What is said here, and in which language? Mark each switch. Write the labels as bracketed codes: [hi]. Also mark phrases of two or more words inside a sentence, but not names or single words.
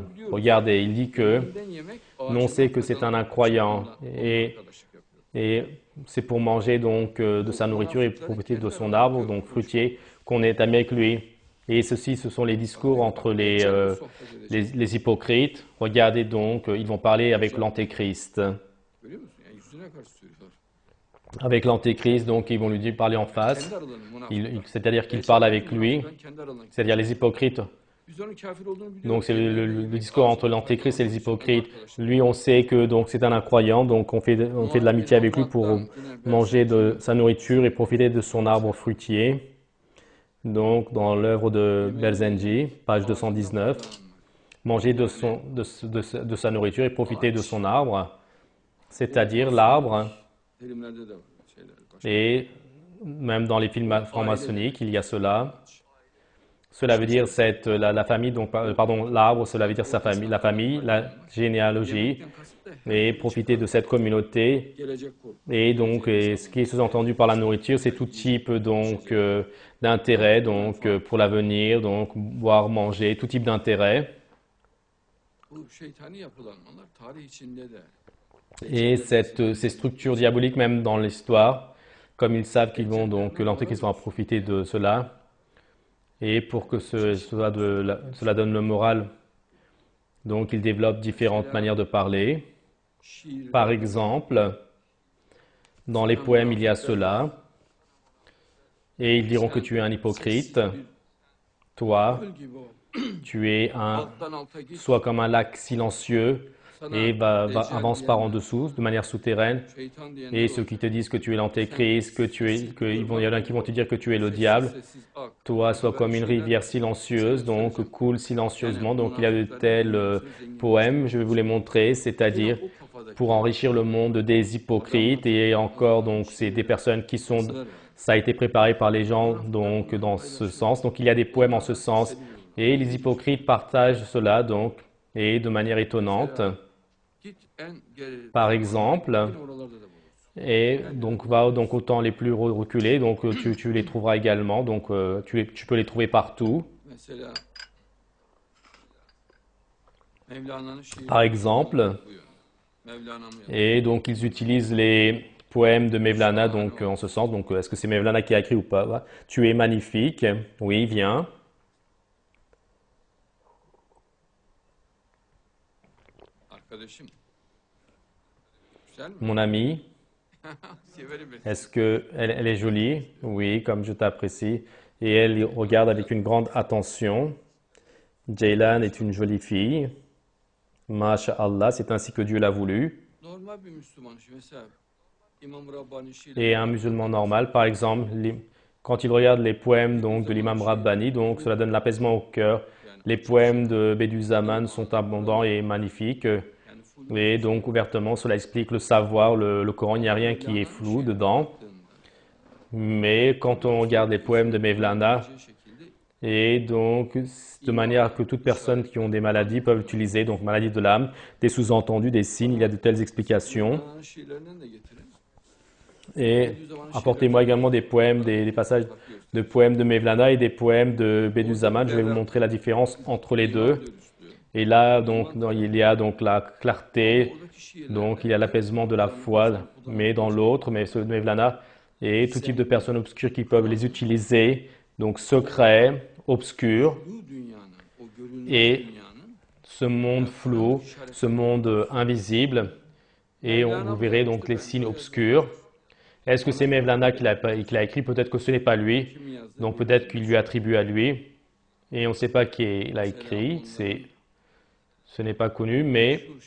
[fr] Regardez, il dit que nous on sait que c'est un incroyant et c'est pour manger donc de sa nourriture et profiter de son arbre donc fruitier qu'on est ami avec lui. Et ceci, ce sont les discours entre les hypocrites. Regardez donc, ils vont parler avec l'Antéchrist. [tr] Görüyor musun? Yani yüzüne karşı söylüyorlar. [fr] Avec l'Antéchrist, donc ils vont lui dire parler en face, [tr] Kendi aralarında münafıklar. [fr] c'est-à-dire qu'ils parlent avec lui, [tr] Kendi aralarında. [fr] c'est-à-dire les hypocrites. [tr] Biz onun kafir olduğunu biliyoruz. [fr] Donc c'est le discours entre l'Antéchrist et les hypocrites. Lui, on sait que donc c'est un incroyant, donc on fait de l'amitié avec lui pour manger de sa nourriture et profiter de son arbre fruitier. Donc dans l'œuvre de Belzenji, page 219, manger de sa nourriture et profiter de son arbre, c'est-à-dire l'arbre. [tr] Filmlerde de var şeyler. Başka. [fr] Et même dans les films francs-maçonniques, il y a cela. Cela veut dire la famille, donc, pardon, l'arbre, cela veut dire sa famille, la famille, la généalogie, [tr] Yemekten kasıt da [fr] et profiter de cette communauté. [tr] gelecek korku. [fr] Et donc, ce qui est sous-entendu par la nourriture, c'est tout type donc d'intérêt, donc pour l'avenir, donc boire, manger, tout type d'intérêt. [tr] Bu şeytani yapılanmalar tarih içinde de [fr] Et ces structures diaboliques, même dans l'histoire, comme ils savent qu'ils vont donc que l'Antéchrist va en profiter de cela. Et pour que cela donne le moral, donc ils développent différentes manières de parler. [tr] şiir [fr] Par exemple, dans les poèmes, il y a cela. Et ils diront que tu es un hypocrite. Toi, [tr] göl gibi ol. [fr] tu es [tr] Alttan alta git. [fr] sois comme un lac silencieux [tr] Sana [fr] et [tr] Deccal [fr] avance par en [tr] diyenler, [fr] dessous, de manière souterraine. [tr] şeytan diyenler [fr] Et [tr] olur. [fr] ceux qui te disent que tu es l'Antéchrist, il y en a qui vont te dire que tu es le diable. [tr] Sessiz ak. [fr] Toi, sois comme une rivière silencieuse, donc coule silencieusement. Donc il y a de tels poèmes, je vais vous les montrer, c'est-à-dire [tr] O kafadaki [fr] pour enrichir le monde des hypocrites et encore donc c'est des personnes qui sont, ça a été préparé par les gens donc dans ce sens. Donc il y a des poèmes en ce sens et les hypocrites partagent cela donc et de manière étonnante. [tr] git en geri. [fr] Par exemple, [tr] Yine oralarda da bulursun. [fr] et donc va donc au temps les plus reculés, donc tu les trouveras également, donc tu peux les trouver partout. [tr] Mesela Mevlana'nın şiiri. [fr] Par exemple, [tr] bu yönde. Mevlana'nın yazdığı. [fr] et donc ils utilisent les poèmes de Mevlana donc en ce sens. Donc est-ce que c'est Mevlana qui a écrit ou pas? Tu es magnifique, oui, viens. [tr] Arkadaşım. Güzel mi? [fr] Mon ami, [tr] Severim ben. [fr] est-ce que elle est jolie? Oui, comme je t'apprécie. Et elle regarde avec une grande attention. Ceylan est une jolie fille. Masha'Allah, c'est ainsi que Dieu l'a voulu. [tr] Normal bir Müslüman işi. Mesela İmam Rabbani [fr] Et un musulman normal, par exemple, quand il regarde les poèmes donc, de l'imam Rabbani, donc cela donne l'apaisement au cœur. Les poèmes de Bediüzzaman sont abondants et magnifiques. [tr] yani full [fr] Et donc ouvertement, cela explique le savoir, le Coran, il n'y a rien qui est flou dedans. Mais quand on regarde les poèmes de Mevlana, [tr] şekilde [fr] et donc de manière que toutes personnes qui ont des maladies peuvent utiliser, donc maladie de l'âme, des sous-entendus, des signes, il y a de telles explications. [tr] Mevlana'nın şiirlerinden de getirin. [fr] Et apportez-moi également des poèmes, des passages de poèmes de Mevlana et des poèmes de Bediüzzaman. Je vais vous montrer la différence entre les deux. Et là, donc, il y a donc la clarté, [tr] Oradaki şiirler [fr] donc il y a l'apaisement de la foi, mais dans l'autre, mais ceux de Mevlana, et tout type de personnes obscures qui peuvent les utiliser, donc secrets, obscurs, [tr] bu dünyanın, o görünmez [fr] Et [tr] dünyanın [fr] ce monde flou, ce monde invisible, et vous verrez donc les signes obscurs. Est-ce que c'est Mevlana qui l'a écrit? Peut-être que ce n'est pas lui, donc peut-être qu'il lui attribue à lui, et on ne sait pas qui l'a écrit, ce n'est pas connu, mais...